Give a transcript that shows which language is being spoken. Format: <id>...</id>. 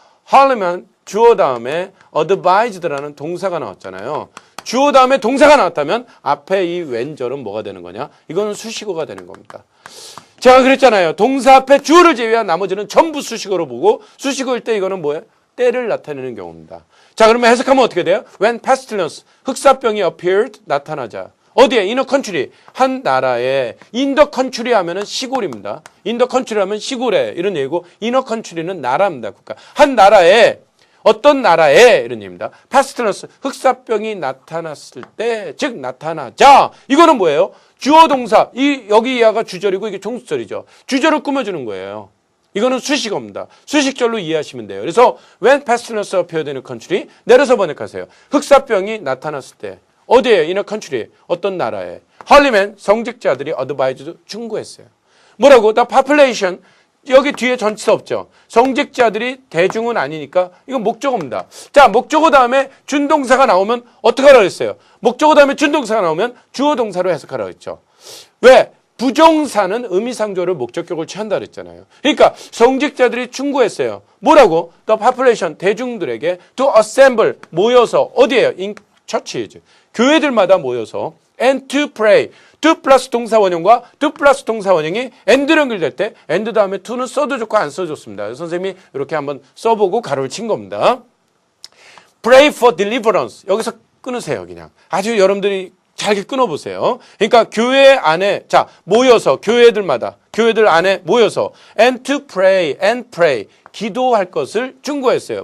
<ko>하려면 주어 다음에 advised라는 동사가 나왔잖아요. 주어 다음에 동사가 나왔다면 앞에 이 웬절은 뭐가 되는 거냐? 이거는 수식어가 되는 겁니다. 제가 그랬잖아요. 동사 앞에 주어를 제외한 나머지는 전부 수식어로 보고 수식어일 때 이거는 뭐예요? 때를 나타내는 경우입니다. 자, 그러면 해석하면 어떻게 돼요?</ko> <en>When pestilence,</en> <ko>흑사병이</ko> <en>appeared,</en> <ko>나타나자. 어디에?</ko> <en>In a country,</en> <ko>한 나라에.</ko> <en>In the country</en> <ko>하면은 시골입니다.</ko> <en>In the country</en> <ko>하면 시골에 이런 얘기고</ko> <en>in a country</en> <ko>는 나라입니다. 국가. 한 나라에 어떤 나라에 이런 얘기입니다. pestilence, 흑사병이 나타났을 때, 즉 나타나자. 이거는 뭐예요? 주어 동사. 여기 이하가 주절이고 이게 종수절이죠. 주절을 꾸며주는 거예요. 이거는 수식어입니다. 수식절로 이해하시면 돼요. 그래서</ko> <en>when pestilence appeared in a country</en> <ko>내려서 번역하세요. 흑사병이 나타났을 때 어디에?</ko> <en>in a country</en> <ko>어떤 나라에. 헐리맨 성직자들이</ko> <en>advised</en> <ko>충고했어요. 뭐라고?</ko> <en>The population</en> <ko>여기 뒤에 전치사 없죠. 성직자들이 대중은 아니니까 이건 목적어입니다. 자, 목적어 다음에 준동사가 나오면 어떻게 하라고 했어요? 목적어 다음에 준동사가 나오면 주어 동사로 해석하라고 했죠. 왜? 부정사는 의미상조를 목적격을 취한다 그랬잖아요. 그러니까 성직자들이 충고했어요. 뭐라고?</ko> <en>The population</en> <ko>대중들에게</ko> <en>to assemble</en> <ko>모여서 어디에요?</ko> <en>In churches</en> <ko>교회들마다 모여서</ko> <en>and to pray</en> <ko>to 플러스 동사 원형과 to 플러스 동사 원형이 and로 연결될 때 and 다음에 to는 써도 좋고 안 써도 좋습니다. 선생님이 이렇게 한번 써보고 가로를 친 겁니다.</ko> <en>Pray for deliverance</en> <ko>여기서 끊으세요. 그냥 아주 여러분들이 잘게 끊어보세요. 그러니까 교회 안에 자 모여서 교회들마다 교회들 안에 모여서</ko> <en>and to pray and pray</en> <ko>기도할 것을 충고했어요.</ko>